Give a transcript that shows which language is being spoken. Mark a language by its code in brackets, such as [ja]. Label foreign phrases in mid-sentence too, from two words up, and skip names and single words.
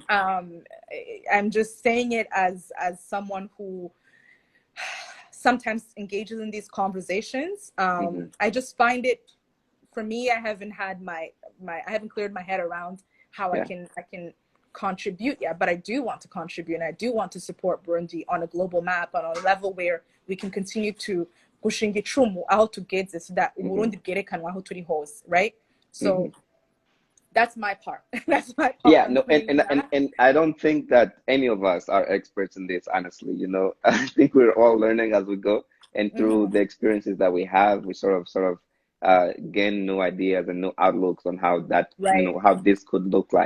[en] I'm just saying it as someone who sometimes engages in these conversations. I just find it, for me, I haven't cleared my head around how I can contribute yet, but I do want to contribute, and I do want to support Burundi on a global map, on a level where we can continue to [rn] gushinga icumu aho tugeze, [en] so that [rn] Burundi bwerekanwa aho turi hose, [en] right? So that's my part. That's my part. Yeah, no, and I don't think that any of us are experts in this, honestly. I think we're all learning as we go, and through the experiences that we have, we sort of gain new ideas and new outlooks on how that, how this could look like.